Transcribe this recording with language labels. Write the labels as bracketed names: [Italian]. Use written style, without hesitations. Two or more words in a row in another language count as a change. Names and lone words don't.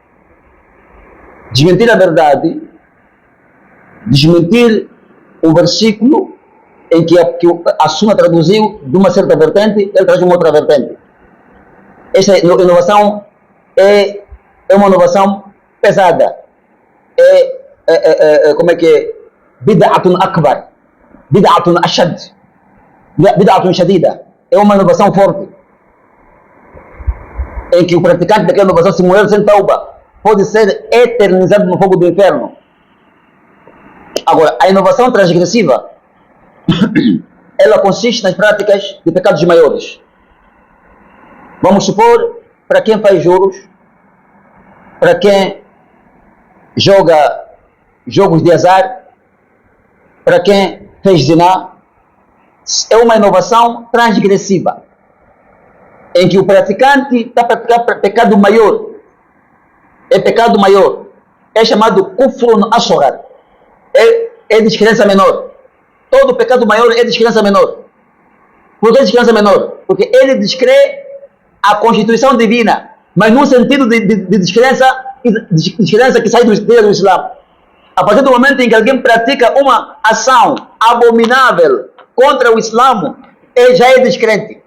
[Portuguese] Desmentir um versículo em que a Sunna traduziu de uma certa vertente, ele traz uma outra vertente. Essa inovação é uma inovação pesada. Como é que é? [Arabic] بدعة أكبر، بدعة أشد، بدعة شديدة. [Portuguese] É uma inovação forte, em que o praticante daquela inovação, se morrer sem tauba, pode ser eternizado no fogo do inferno. Agora, a inovação transgressiva, ela consiste nas práticas de pecados maiores. Vamos supor, para quem faz juros, para quem joga jogos de azar, para quem fez ziná, é uma inovação transgressiva, em que o praticante está a praticar pecado maior. É pecado maior. É chamado [Arabic] كفر أصغر. [Portuguese] É descrença menor. Todo pecado maior é descrença menor. Por que descrença menor? Porque ele descrê a constituição divina, mas num sentido de descrença que sai do Islã. A partir do momento em que alguém pratica uma ação abominável contra o Islã, ele já é descrente.